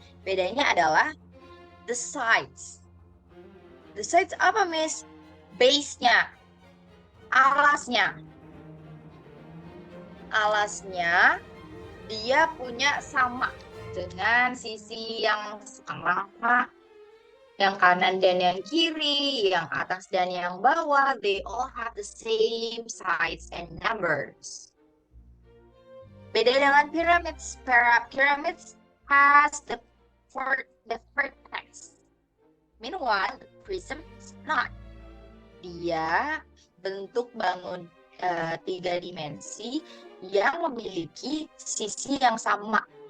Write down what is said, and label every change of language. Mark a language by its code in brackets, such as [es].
[id] Bedanya adalah [en] the sides. The sides [id] apa, Miss? Base-nya. Alasnya. Alasnya dia punya sama dengan sisi yang sama, yang kanan dan yang kiri, yang atas dan yang bawah. [en] They all have the same sides and numbers. [id] Beda dengan [en] pyramids. Pyramids has the vertex. Meanwhile, the prism is not. [id] Dia bentuk bangun 3 dimensi yang memiliki sisi yang sama.